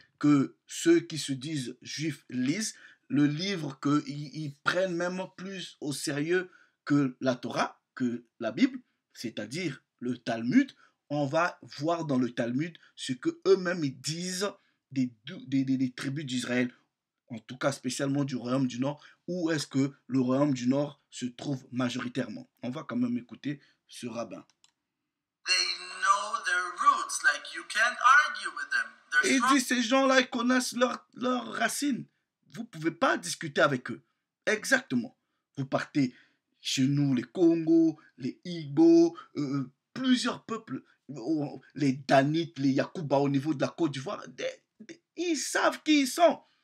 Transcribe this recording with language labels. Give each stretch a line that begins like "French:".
French: Que ceux qui se disent juifs lisent, le livre qu'ils prennent même plus au sérieux que la Torah, que la Bible, c'est-à-dire le Talmud. On va voir dans le Talmud ce que eux-mêmes ils disent des tribus d'Israël, en tout cas spécialement du royaume du Nord, où est-ce que le royaume du Nord se trouve majoritairement. On va quand même écouter ce rabbin.
English: They know their roots, like you can't argue with them.
French: Et il dit, ces gens-là, ils connaissent leurs racines. Vous ne pouvez pas discuter avec eux. Exactement. Vous partez chez nous, les Congos, les Igbo, plusieurs peuples, les Danites, les Yakuba au niveau de la Côte d'Ivoire, ils savent qui ils sont.